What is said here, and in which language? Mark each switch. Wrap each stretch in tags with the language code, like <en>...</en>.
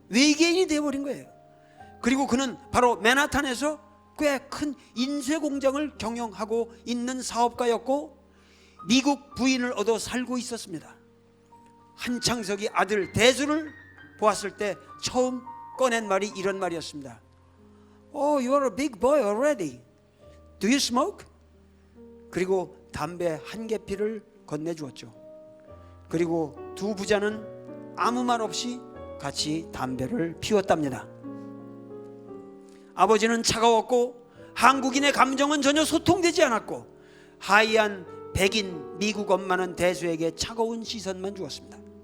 <ko>외계인이 되어버린 거예요. 그리고 그는 바로 맨하탄에서 꽤 큰 인쇄 공장을 경영하고 있는 사업가였고 미국 부인을 얻어 살고 있었습니다. 한창석이 아들 대수를 보았을 때 처음 꺼낸 말이 이런 말이었습니다.</ko> <en>Oh, you are a big boy already. Do you smoke?</en> <ko>그리고 담배 한 개피를 건네주었죠. 그리고 두 부자는 아무 말 없이 같이 담배를 피웠답니다. 아버지는 차가웠고 한국인의 감정은 전혀 소통되지 않았고 하이한 백인 미국 엄마는 대수에게 차가운 시선만 주었습니다.</ko>